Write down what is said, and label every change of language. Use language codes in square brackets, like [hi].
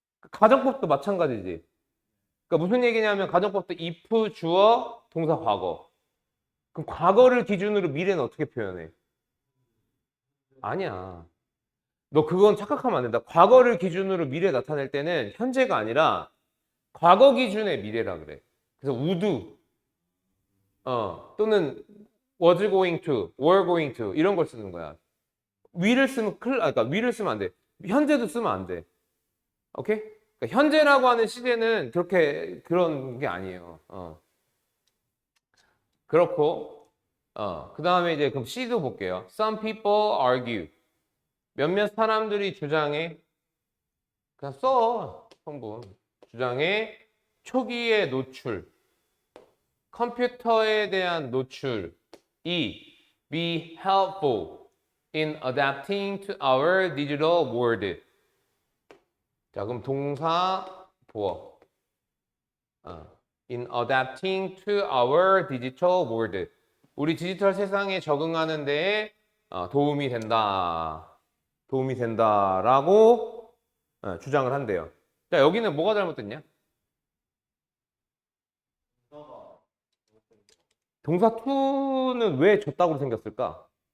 [ko] 가정법도 마찬가지지. 그러니까 무슨 얘기냐면 가정법도 if 주어 동사 과거. 그럼 과거를 기준으로 미래는 어떻게 표현해? 아니야. 너 그건 착각하면 안 된다. 과거를 기준으로 미래 나타낼 때는 현재가 아니라 과거 기준의 미래라 그래. 그래서 [en] would, [ko] 또는 [en] was going to, were going to [ko] 이런 걸 쓰는 거야. will을 쓰면 그러니까 will을 쓰면 안 돼. 현재도 쓰면 안 돼. 오케이? 그러니까 현재라고 하는 시제는 그런 게 아니에요. 그렇고, 그 다음에 이제 그럼 C도 볼게요. [en] Some people argue. [ko] 몇몇 사람들이 주장해. 그냥 써. 성분. 주장해. 초기의 노출. 컴퓨터에 대한 노출이 [en] be helpful in adapting to our digital world. [ko] 자, 그럼 동사 보어. [en] In adapting to our digital world. [ko] 우리 디지털 세상에 적응하는 데에 도움이 된다. 도움이 된다라고 주장을 한대요. 자, 여기는 뭐가 잘못됐냐? 동사가 동사 to는 왜 줬다고 생겼을까?